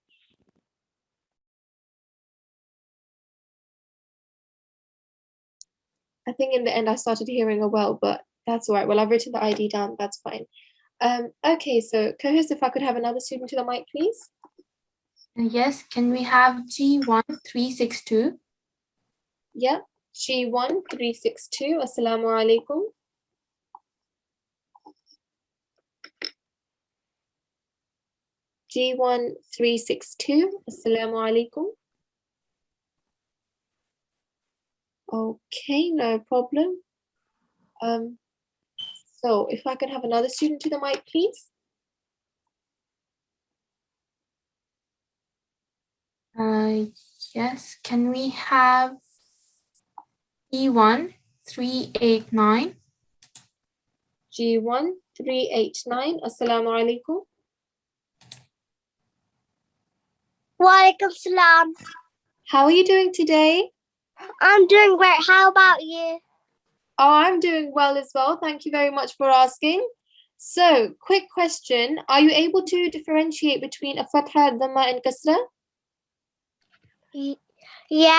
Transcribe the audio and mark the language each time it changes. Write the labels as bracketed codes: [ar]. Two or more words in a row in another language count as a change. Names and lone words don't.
[en] I think in the end I started hearing a well, but that's all right. Well, I've written the ID down. That's fine. Okay, so co-host, if I could have another student to the mic, please. Yes, can we have G1362? Yeah, G1362. [ar] السلام عليكم. G1362. السلام عليكم. [en] Okay, no problem. So if I could have another student to the mic, please. Yes, can we have G1389? [ar] G1389. السلام عليكم. وعليكم السلام. [en] How are you doing today? I'm doing great. How about you? Oh, I'm doing well as well. Thank you very much for asking. So, quick question. Are you able to differentiate between a fatha, dhamma, and kasra? Yeah.